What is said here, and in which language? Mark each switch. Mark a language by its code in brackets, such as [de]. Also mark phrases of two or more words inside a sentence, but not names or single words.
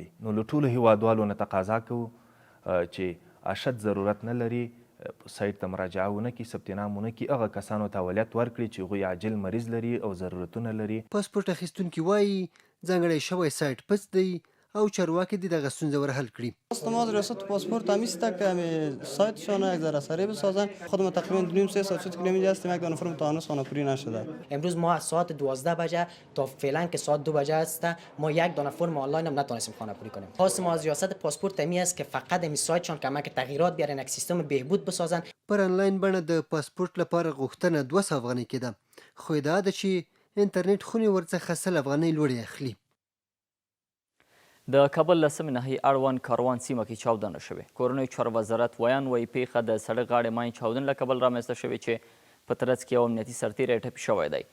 [ps] نو له ټولو هیوادوالو نه تقاضا کوو چې اشد ضرورت نه لري سایټ ته مراجعه ونه کړي، ثبت نام ونه کړي، هغه کسانو ته اولویت ورکړي چې هغوی عاجل مریض لري او ضرورتونه لري. پاسپورت اخیستونکي وایي ځانګړی شوی سایټ پڅ دی او چارواکي دې دغه ستونزه ور حل کړي. [fa] ما ریاست پاسپورت همیست که سایتشان یک ذره سریع بسازن. خودم تقریبا 2.5 ساعت کیلومتر هستیم یک دانه فرم تا هنوز خانه‌پوری نشده. امروز ما از ساعت 12 بجه تا فعلا که ساعت 2 بجه است ما یک دانه فرم آنلاین هم نتونستیم خانه‌پوری کنیم. خواست ما از ریاست پاسپورت همی است که فقط همی سایتشان کمک تغییرات بیارن، یک سیستم بهبود بسازن. [ps] پر آنلاین بڼه د پاسپورت لپاره غوښتنه 200 افغانۍ کېده، خو ادعا ده چې انټرنیټ خونې ورڅخه 100 افغانۍ لوړې اخلي. د کابل له سیمې ناحیې اړوند کاروان سیمه کې چاودنه شوې. کورنیو چارو وزارت ویان وایي پیښه د سړک غاړې ماین چاودنې له کبل رامنځته شوې چې په ترڅ کې یو امنیتي سرتیری ټپي شوی دی.